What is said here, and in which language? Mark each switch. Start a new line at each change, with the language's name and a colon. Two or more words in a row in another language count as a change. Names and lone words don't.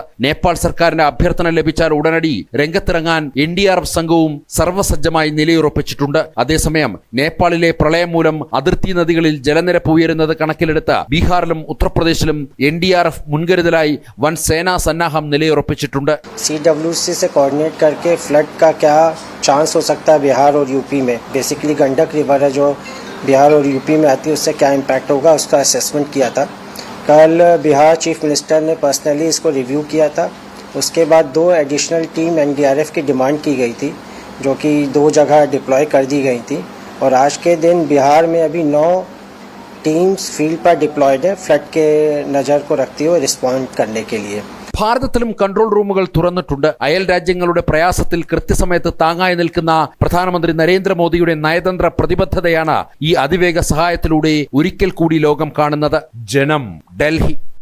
Malayalam: നേപ്പാൾ സർക്കാരിന്റെ അഭ്യർത്ഥന ലഭിച്ചാൽ ഉടനടി രംഗത്തിറങ്ങാൻ NDRF സംഘവും സർവ്വസജ്ജമായി നിലയുറപ്പിച്ചിട്ടുണ്ട്. അതേസമയം നേപ്പാളിലെ പ്രളയം മൂലം അതിർത്തി നദികളിൽ ജലനിരപ്പ് ഉയരുന്നത് കണക്കിലെടുത്ത് ബീഹാറിലും ഉത്തർപ്രദേശിലും NDRF മുൻകരുതലായി വൻ സേനാ സന്നാഹം നിലയുറപ്പിച്ചിട്ടുണ്ട്.
Hindi: CWC से कोऑर्डिनेट करके फ्लड का क्या चांस हो सकता है बिहार और यूपी में, बेसिकली गंडक रिवर है जो बिहार और यूपी में आती है, उससे क्या इम्पैक्ट होगा उसका असेसमेंट किया था. कल बिहार
English: chief minister
Hindi: ने पर्सनली इसको रिव्यू किया था. उसके बाद 2
English: additional team
Hindi: NDRF की डिमांड की गई थी जो कि 2 जगह डिप्लॉय कर दी गई थी. और आज के दिन बिहार में अभी 9
English: teams field
Hindi: पर डिप्लॉयड है फ्लड के नज़र को रखते हुए रिस्पॉन्ड करने के लिए.
Malayalam: ഭാരതത്തിലും കൺട്രോൾ റൂമുകൾ തുറന്നിട്ടുണ്ട്. അയൽ രാജ്യങ്ങളുടെ പ്രയാസത്തിൽ കൃത്യസമയത്ത് താങ്ങായി നിൽക്കുന്ന പ്രധാനമന്ത്രി നരേന്ദ്രമോദിയുടെ നയതന്ത്ര പ്രതിബദ്ധതയാണ് ഈ അതിവേഗ സഹായത്തിലൂടെ ഒരിക്കൽ കൂടി ലോകം കാണുന്നത്. ജനം, ഡൽഹി.